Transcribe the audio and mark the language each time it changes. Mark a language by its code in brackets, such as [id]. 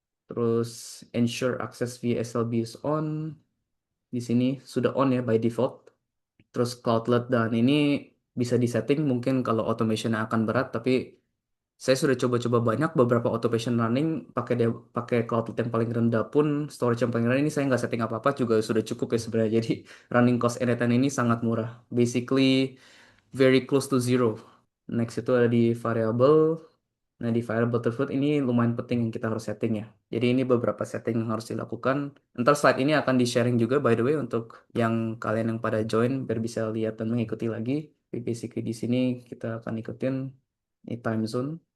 [id] Terus [en] ensure access via SLB is on. [id] Di sini sudah on ya by default. Terus Cloudlet dan ini bisa disetting mungkin kalau automation akan berat, tapi saya sudah coba-coba banyak beberapa automation running pakai Cloudlet yang paling rendah pun storage yang paling rendah ini saya nggak setting apa-apa juga sudah cukup ya sebenarnya. Jadi running cost N8 ini sangat murah. [en] Basically very close to zero. [id] Next itu ada di variable. Nah, di variable tersebut ini lumayan penting yang kita harus setting ya. Jadi ini beberapa setting yang harus dilakukan. Ntar slide ini akan di-sharing juga [en] by the way [id] untuk yang kalian yang pada join biar bisa lihat dan mengikuti lagi. Tapi basically di sini kita akan ikutin ini time zone.